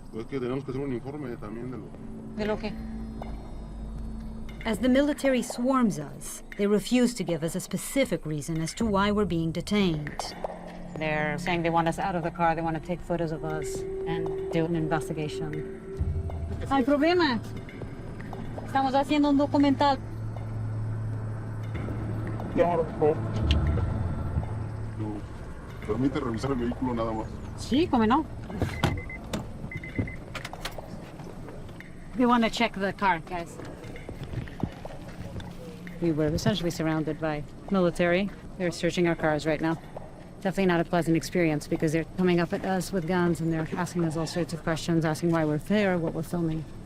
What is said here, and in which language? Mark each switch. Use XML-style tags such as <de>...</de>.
<es>Es que tenemos que hacer un informe también de lo... ¿De lo qué?</es> <en>As the military swarms us, they refuse to give us a specific reason as to why we're being detained. They're saying they want us out of the car, they want to take photos of us and do an investigation.</en> <es>¡Hay problema! Estamos haciendo un documental. No. Permite revisar el vehículo nada más. Sí, cómo no.</es> <en>We want to check the car, guys. We were essentially surrounded by military. They're searching our cars right now. Definitely not a pleasant experience because they're coming up at us with guns and they're asking us all sorts of questions, asking why we're there, what we're filming.</en>